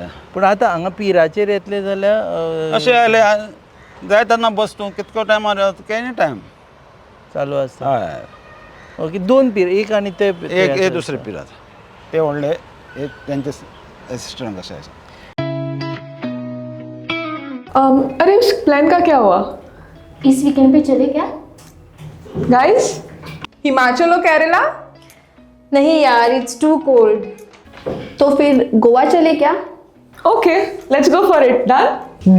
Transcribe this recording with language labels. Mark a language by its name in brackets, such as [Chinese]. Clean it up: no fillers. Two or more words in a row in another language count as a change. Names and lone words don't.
[Konkani] पूण आतां हांगा पिराचेर येतले जाल्यार अशें आयले जाय तेन्ना बस तूं कितको टायमार [English] any time [Konkani] चालू आसता हय ओके 2 पीर एक आनी ते एक हे दुसरे पिरात ते व्हडले एक त्यांचे असिस्टंट कशे आसा [Hindi] अरे उस प्लान का क्या हुआ इस वीकेंड पे चले क्या? गाइस? हिमाचल और केरला? नहीं यार, [English] it's too cold. [Hindi] तो फिर गोवा चले क्या? [English] okay, let's go for it. done?